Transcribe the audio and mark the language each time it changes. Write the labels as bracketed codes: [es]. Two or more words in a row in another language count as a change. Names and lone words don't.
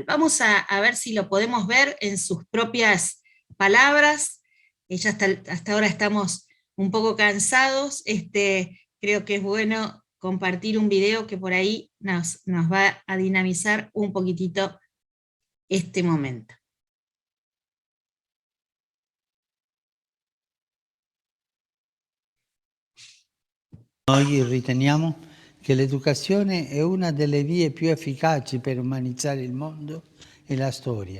[es] Vamos a ver si lo podemos ver en sus propias palabras. Ya hasta ahora estamos un poco cansados, creo que es bueno compartir un video que por ahí nos va a dinamizar un poquitito este momento. [it] Noi riteniamo che l'educazione è una delle vie più efficaci per umanizzare il mondo e la storia.